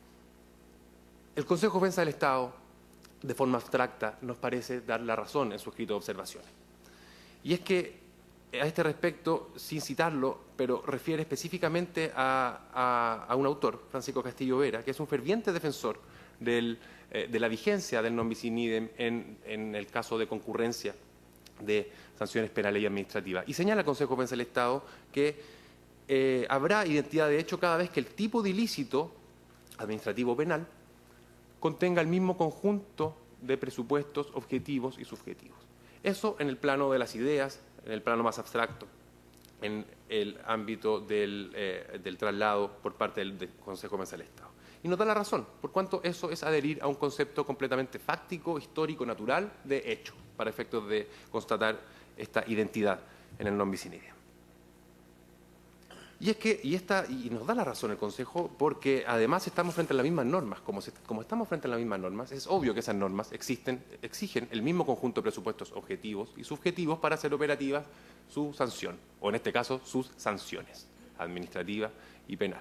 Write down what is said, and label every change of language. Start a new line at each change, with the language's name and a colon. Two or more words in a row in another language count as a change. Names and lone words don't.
Spanish: El Consejo de Defensa del Estado, de forma abstracta, nos parece dar la razón en su escrito de observaciones. Y es que, a este respecto, sin citarlo, pero refiere específicamente a un autor, Francisco Castillo Vera, que es un ferviente defensor de la vigencia del
Latin: non bis in idem
Spanish: en el caso de concurrencia de sanciones penales y administrativas. Y señala al Consejo de Defensa del Estado que habrá identidad de hecho cada vez que el tipo de ilícito administrativo penal contenga el mismo conjunto de presupuestos objetivos y subjetivos. Eso en el plano de las ideas, en el plano más abstracto, en el ámbito del traslado por parte del Consejo de Defensa del Estado. Y nos da la razón, por cuanto eso es adherir a un concepto completamente fáctico, histórico, natural, de hecho, para efectos de constatar esta identidad en el
Latin: non bis in idem.
Spanish: Y nos da la razón el Consejo porque además estamos frente a las mismas normas. Como estamos frente a las mismas normas, es obvio que esas normas exigen el mismo conjunto de presupuestos objetivos y subjetivos para hacer operativa su sanción, o en este caso sus sanciones, administrativa y penal.